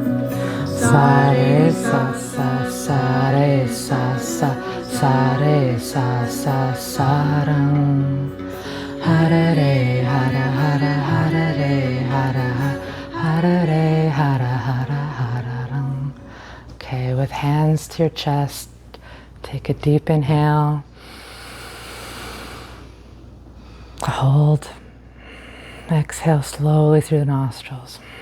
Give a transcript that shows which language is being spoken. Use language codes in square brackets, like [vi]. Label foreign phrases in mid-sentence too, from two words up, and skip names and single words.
[sa] Sa Re Sa Sa Sa Re Sa Sa Sa Re Sa Sa Sa Ram. Hare Re Hara Hara Hare Re Hara Hare Re Hara Hara Hara Ram. [en] Okay, with hands to your chest, take a deep inhale. Hold. Exhale slowly through the nostrils.